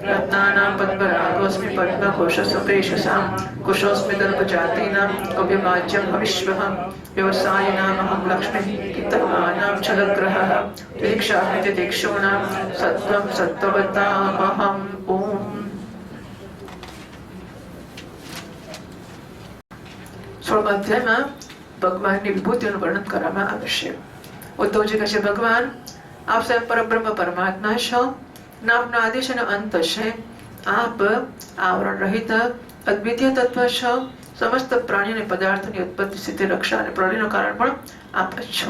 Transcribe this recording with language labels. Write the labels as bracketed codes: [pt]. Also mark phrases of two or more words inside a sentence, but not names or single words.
[sa] रत्नानां पद्मरागोऽस्मि पद्मकोशसुप्रेषसां कुशोऽस्मि दर्पजातीनां कव्यमाज्यं हविष्वः व्यवसायिनामहं लक्ष्मीः कितवानां छलग्रहः दीक्षास्मि दीक्षूणां सत्त्वं सत्त्ववतामहम् ॐ. [gu] સોળમા અધ્યાયમાં ભગવાનની વિભૂતિઓનું વર્ણન કરવામાં આવે છે. ઉદ્ધવજી કહે છે, ભગવાન આપ સ્વયં પરબ્રહ્મ પરમાત્મા છો, આપનો આદેશ અને અંત છે, આપ આવરણ રહિત અદ્વિતીય તત્વ છો, સમસ્ત પ્રાણી અને પદાર્થોની ઉત્પત્તિ સ્થિતિ રક્ષા અને પ્રલયનું કારણ પણ આપ જ છો.